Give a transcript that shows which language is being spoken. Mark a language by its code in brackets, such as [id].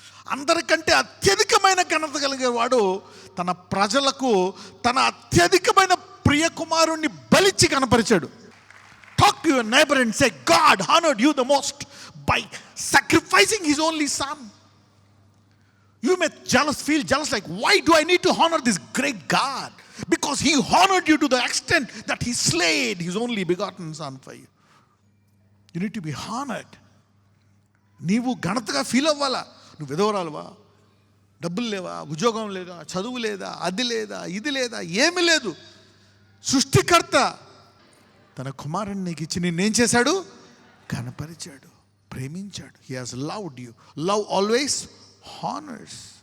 [te] అందరికంటే అత్యధికమైన ఘనత కలిగేవాడు తన ప్రజలకు తన అత్యధికమైన ప్రియ కుమారుణ్ణి బలిచ్చి కనపరిచాడు. [en] Talk to your neighbour and say, God honoured you the most by sacrificing his only son. You may feel jealous like, why do I need to honor this great God? Because he honored you to the extent that he slayed his only begotten son for you. You need to be honored. [te] నీవు ఘనతగా feel అవ్వాలా. నువ్వు విధవరాలువా, డబ్బులు లేవా, ఉద్యోగం లేదా, చదువు లేదా, అది లేదా, ఇది లేదా, ఏమీ లేదు. సృష్టికర్త తన కుమారుని నీకు ఇచ్చి నిన్నేం చేశాడు? కనపరిచాడు, ప్రేమించాడు. [en] He has loved you. Love always honours.